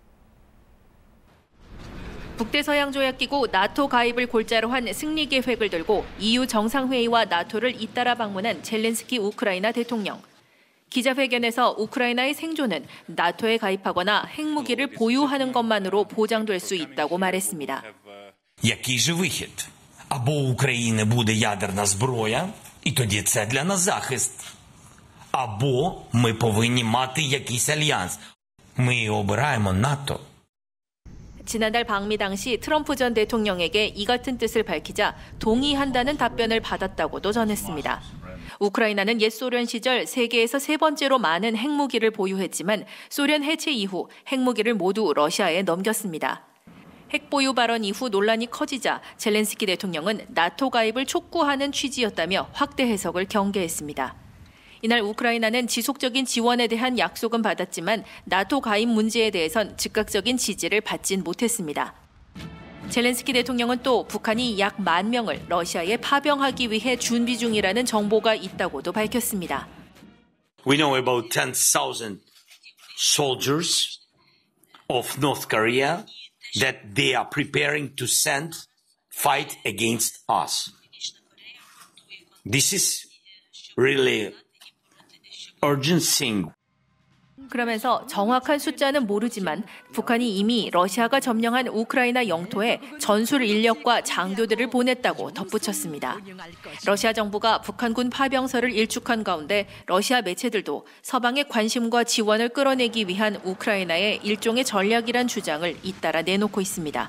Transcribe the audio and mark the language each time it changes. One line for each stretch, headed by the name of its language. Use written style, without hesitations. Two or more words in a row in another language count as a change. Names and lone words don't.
Korean: 북대서양조약기구 나토 가입을 골자로 한 승리 계획을 들고 EU 정상회의와 나토를 잇따라 방문한 젤렌스키 우크라이나 대통령. 기자회견에서 우크라이나의 생존은 나토에 가입하거나 핵무기를 보유하는 것만으로 보장될 수 있다고 말했습니다.
Ukrainian: Який же вихід? Або у України буде ядерна зброя, і тоді це для нас захист. Або ми повинні мати якийсь альянс. Ми обираємо НАТО.
Korean: 지난달 방미 당시 트럼프 전 대통령에게 이 같은 뜻을 밝히자 동의한다는 답변을 받았다고도 전했습니다. 우크라이나는 옛 소련 시절 세계에서 세 번째로 많은 핵무기를 보유했지만 소련 해체 이후 핵무기를 모두 러시아에 넘겼습니다. 핵 보유 발언 이후 논란이 커지자 젤렌스키 대통령은 나토 가입을 촉구하는 취지였다며 확대 해석을 경계했습니다. 이날 우크라이나는 지속적인 지원에 대한 약속은 받았지만 나토 가입 문제에 대해선 즉각적인 지지를 받진 못했습니다. 젤렌스키 대통령은 또 북한이 약 10,000명을 러시아에 파병하기 위해 준비 중이라는 정보가 있다고도 밝혔습니다.
English: We know about 10,000 soldiers of North Korea that they are preparing to send fight against us. This is really urgent thing.
Korean: 그러면서 정확한 숫자는 모르지만 북한이 이미 러시아가 점령한 우크라이나 영토에 전술 인력과 장교들을 보냈다고 덧붙였습니다. 러시아 정부가 북한군 파병설을 일축한 가운데 러시아 매체들도 서방의 관심과 지원을 끌어내기 위한 우크라이나의 일종의 전략이란 주장을 잇따라 내놓고 있습니다.